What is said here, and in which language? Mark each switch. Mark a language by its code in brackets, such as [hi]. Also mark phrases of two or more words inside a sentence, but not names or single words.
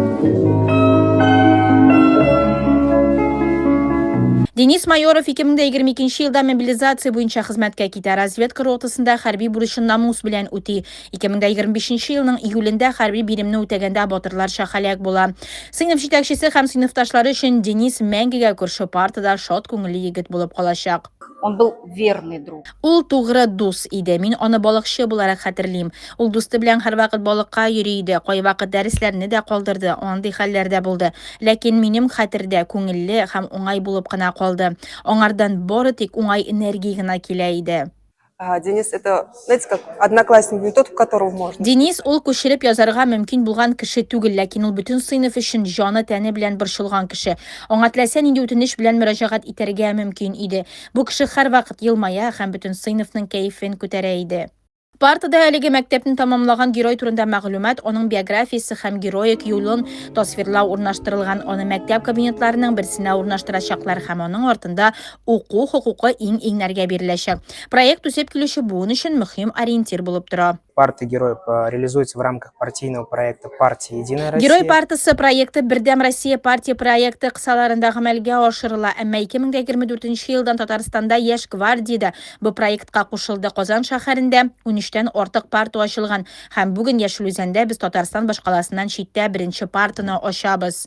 [tt] Денис Майоров 2022 елда мобилизация буенча хезмәткә китә. Разведка ротасында хәрби бурычын намус белән үти. 2025 елның июлендә хәрби биремне үтәгәндә батырларча һәлак була. Сыйныф җитәкчесе һәм сыйныфташлары өчен Денис мәңгегә күрше партада шат күңелле егет булып калачак. [ru] Он был верный друг. [tt] Ул тугры дус иде. Мин аны балыкчы буларак хәтерлим. Ул дусты белән һәрвакыт балыкка йөри иде. Кайвакыт дәресләрне дә калдырды. Андый хәлләрдә булды. Ләкин минем хәтердә күңелле һәм уңай булып кына калды. Аңардан бары тик уңай энергия гына килә иде. [ru] Денис это, знаете, как одноклассник, не тот, в которого можно. [tt] Денис ул күчереп язарга мөмкин булган кеше түгел, ләкин ул бөтен сыйныф өчен җаны тәне белән борчылган кеше. Аңа теләсә нинди үтенеч белән мөрәҗәгать итәргә мөмкин иде. Бу кеше һәрвакыт елмая һәм бөтен сыйныфның кәефен күтәрә иде. Партада әлеге мәктәпне тамамлаган герой турында мәгълүмат, аның биографиясе һәм героик юлын тасвирлау урнаштырылган. Аны мәктәп кабинетларының берсенә урнаштырачаклар һәм аның артында уку хукукы иң-иңнәргә биреләчәк. Проект үсеп килүче буын өчен мөһим ориентир булып тора. [ru] Парты героев реализуется в рамках партийного проекта «Партия Единая Россия». [tt] Герой партысы проекты Бердәм Россия партия проекты кысаларында гамәлгә ашырыла. Әмма 2024 елдан Татарстанда Яшь гвардиядә бу проектка кушылды. Казан шәһәрендә 13тән артык парта ачылган һәм бүген Яшел Үзәндә без Татарстан башкаласыннан читтә беренче партаны ачабыз.